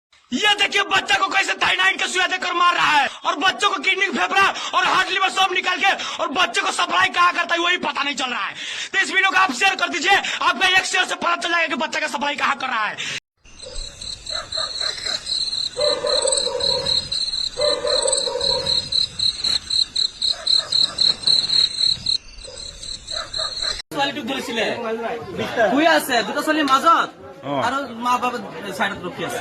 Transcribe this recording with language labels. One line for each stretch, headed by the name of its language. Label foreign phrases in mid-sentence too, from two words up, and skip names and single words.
Hindi: ये देखिए बच्चा को कैसे थाइनाइड का सुइया देकर मार रहा है और बच्चों को किडनी फेफड़ा और हार्ट लिवर सब निकाल के और बच्चे को सप्लाई कहाँ करता है वही पता नहीं चल रहा है। तो इस वीडियो को आप शेयर कर दीजिए, आपका एक शेयर से पता चल जाएगा कि बच्चा का सप्लाई कहाँ कर रहा है।
Assamese: ছোৱালীটোক ধৰিছিলে শুই আছে দুটা ছোৱালীৰ মাজত আৰু মা বাবা চাইডত ৰখি আছে